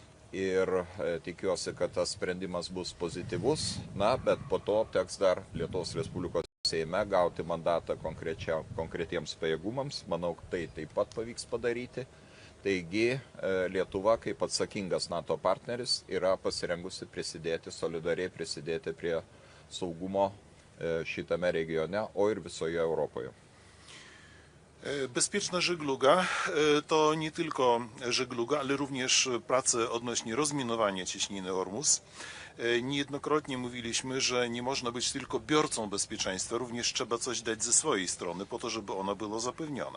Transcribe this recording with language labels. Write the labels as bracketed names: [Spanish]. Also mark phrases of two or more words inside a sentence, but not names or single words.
[Lithuanian] ir tikiuosi, kad tas sprendimas bus pozityvus, bet po to teks dar Lietuvos Respublikos Seime gauti mandatą konkretiems pajėgumams. Manau, tai taip pat pavyks padaryti. Taigi Lietuva kaip atsakingas NATO partneris yra pasirengusi solidariai prisidėti prie saugumo šitame regione, o ir visoje Europoje. [Polish] Bezpieczna żegluga to nie tylko żegluga, ale również prace odnośnie rozminowania cieśniny Ormus. Niejednokrotnie mówiliśmy, że nie można być tylko biorcą bezpieczeństwa, również trzeba coś dać ze swojej strony po to, żeby ona była zapewniona.